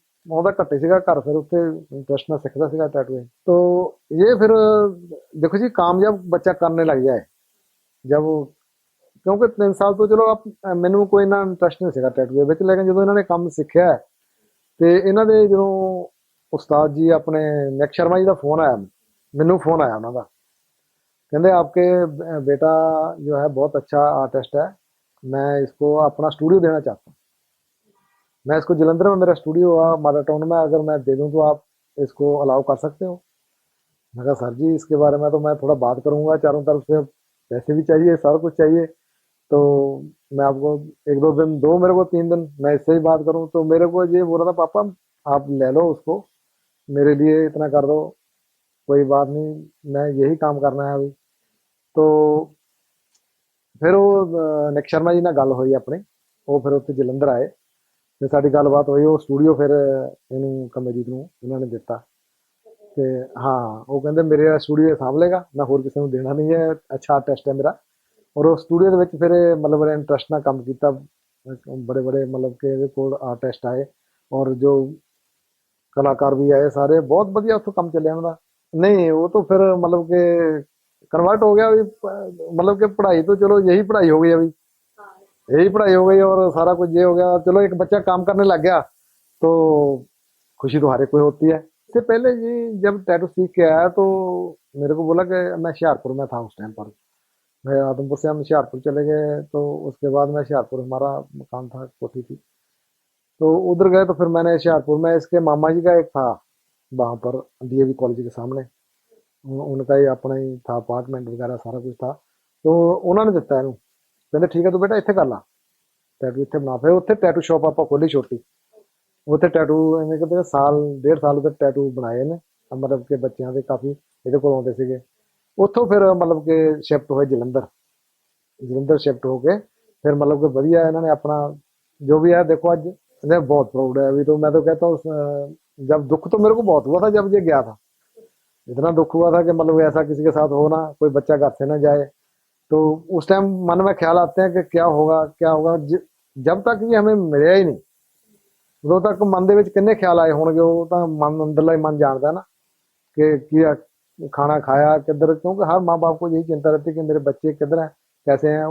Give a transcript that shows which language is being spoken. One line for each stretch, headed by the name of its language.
Punjabi: ਉਹਦਾ ਘੱਟੇ ਸੀਗਾ ਘਰ, ਫਿਰ ਉੱਥੇ ਇੰਟਰਸਟ ਨਾਲ ਸਿੱਖਦਾ ਸੀਗਾ टैटूइंग।
Hindi: तो ये फिर देखो जी कामयाब बच्चा करने लग जाए जब,
Punjabi: ਕਿਉਂਕਿ 3 ਸਾਲ ਤੋਂ ਚਲੋ ਮੈਨੂੰ ਕੋਈ ਇੰਨਾ ਇੰਟਰਸਟ ਨਹੀਂ ਸੀਗਾ ਟੈਟੂ ਦੇ ਵਿੱਚ, ਲੇਕਿਨ ਜਦੋਂ ਇਹਨਾਂ ਨੇ ਕੰਮ ਸਿੱਖਿਆ ਤੇ ਇਹਨਾਂ ਦੇ ਜਦੋਂ ਉਸਤਾਦ ਜੀ ਆਪਣੇ ਨਿਕ ਸ਼ਰਮਾ ਜੀ ਦਾ ਫੋਨ ਆਇਆ, ਮੈਨੂੰ ਫੋਨ ਆਇਆ ਉਹਨਾਂ ਦਾ, ਕਹਿੰਦੇ
Hindi: आपके बेटा जो है बहुत अच्छा आर्टिस्ट है, मैं इसको अपना स्टूडियो देना चाहता हूँ। मैं इसको जलंधर में मेरा स्टूडियो है माडा टाउन में, अगर मैं दे दूँ तो आप इसको अलाउ कर सकते हो। मैं कहा सर जी इसके बारे में तो मैं थोड़ा बात करूँगा, चारों तरफ से पैसे भी चाहिए, सारा कुछ चाहिए, तो मैं आपको 1-2 दिन दो, मेरे को 3 दिन, मैं इससे ही बात करूँ। तो मेरे को ये बोल रहा था पापा आप ले लो उसको, मेरे लिए इतना कर दो, कोई बात नहीं, मैं यही काम करना है अभी।
Punjabi: तो ਫਿਰ ਉਹ ਨਿਕ ਸ਼ਰਮਾ ਜੀ ਨਾਲ ਗੱਲ ਹੋਈ ਆਪਣੀ, ਉਹ ਫਿਰ ਉੱਥੇ ਜਲੰਧਰ ਆਏ ਤੇ ਸਾਡੀ ਗੱਲਬਾਤ ਹੋਈ। ਉਹ ਸਟੂਡੀਓ ਫਿਰ ਇਹਨੂੰ ਕਮਲਜੀਤ ਨੂੰ ਇਹਨਾਂ ਨੇ ਦਿੱਤਾ ਤੇ ਹਾਂ ਉਹ ਕਹਿੰਦੇ ਮੇਰੇ ਸਟੂਡੀਓ ਸਾਂਭ ਲੇਗਾ, ਮੈਂ ਹੋਰ ਕਿਸੇ ਨੂੰ ਦੇਣਾ ਨਹੀਂ ਹੈ, ਅੱਛਾ ਆਰਟਿਸਟ ਹੈ ਮੇਰਾ। ਔਰ ਉਹ ਸਟੂਡੀਓ ਦੇ ਵਿੱਚ ਫਿਰ ਇਹ ਮਤਲਬ ਬੜੇ ਇੰਟਰਸਟ ਨਾਲ ਕੰਮ ਕੀਤਾ, ਬੜੇ ਬੜੇ ਮਤਲਬ ਕਿ ਇਹਦੇ ਕੋਲ ਆਰਟਿਸਟ ਆਏ ਔਰ ਜੋ ਕਲਾਕਾਰ ਵੀ ਆਏ ਸਾਰੇ, ਬਹੁਤ ਵਧੀਆ ਉੱਥੋਂ ਕੰਮ ਚੱਲਿਆ ਉਹਨਾਂ ਦਾ। ਨਹੀਂ ਉਹ ਤਾਂ ਫਿਰ ਮਤਲਬ ਕਿ
Hindi: कन्वर्ट हो गया अभी, मतलब कि पढ़ाई तो चलो यही पढ़ाई हो गई अभी, यही पढ़ाई हो गई और सारा कुछ ये हो गया। चलो एक बच्चा काम करने लग गया तो खुशी तो हर एक कोई होती है। इससे पहले जी जब टैटू सीख के आया तो मेरे को बोला कि मैं हुशियारपुर में था उस टाइम पर, मैं आदमपुर से हम हुशियारपुर चले गए, तो उसके बाद मैं हुशियारपुर, हमारा मकान था, कोठी थी, तो उधर गए। तो फिर मैंने हुशियारपुर में इसके मामा जी का एक था वहाँ पर डीएवी कॉलेज के सामने, उनका ही अपना ही था अपार्टमेंट वगैरह सारा कुछ था। तो उन्होंने
Punjabi: ਦਿੱਤਾ ਇਹਨੂੰ, ਕਹਿੰਦੇ ਠੀਕ ਹੈ ਤੂੰ ਬੇਟਾ ਇੱਥੇ ਕਰ ਲਾ ਟੈਟੂ, ਇੱਥੇ ਬਣਾ। ਫਿਰ ਉੱਥੇ ਟੈਟੂ ਸ਼ਾਪ ਆਪਾਂ ਖੋਲੀ ਛੋਟੀ, ਉੱਥੇ ਟੈਟੂ ਐਵੇਂ ਕਿ ਸਾਲ 1.5 ਸਾਲ ਉੱਥੇ ਟੈਟੂ ਬਣਾਏ ਨੇ, ਮਤਲਬ ਕਿ ਬੱਚਿਆਂ ਦੇ ਕਾਫੀ ਇਹਦੇ ਕੋਲ ਆਉਂਦੇ ਸੀਗੇ। ਉੱਥੋਂ ਫਿਰ ਮਤਲਬ ਕਿ ਸ਼ਿਫਟ ਹੋਏ ਜਲੰਧਰ, ਜਲੰਧਰ ਸ਼ਿਫਟ ਹੋ ਕੇ ਫਿਰ
Hindi: मतलब कि
Punjabi: ਵਧੀਆ ਇਹਨਾਂ ਨੇ
Hindi: अपना जो भी है। देखो आज मैं बहुत प्राउड है अभी, तो मैं तो कहता हूँ जब दुख तो मेरे को बहुत हुआ था जब ये गया था, इतना दुख हुआ था कि मतलब ऐसा किसी के साथ हो ना, कोई बच्चा घर से ना जाए। तो उस टाइम मन में ख्याल आते हैं कि क्या होगा क्या होगा। जब तक ये हमें मिले ही नहीं उदों तक मन
Punjabi: ਦੇ ਵਿੱਚ ਕਿੰਨੇ ਖਿਆਲ ਆਏ ਹੋਣਗੇ, ਉਹ ਤਾਂ ਮਨ ਅੰਦਰਲਾ ਹੀ ਮਨ ਜਾਣਦਾ ਨਾ
Hindi: कि क्या खाना खाया किधर, क्योंकि हर माँ बाप को यही चिंता रहती है कि मेरे बच्चे किधर हैं कैसे हैं।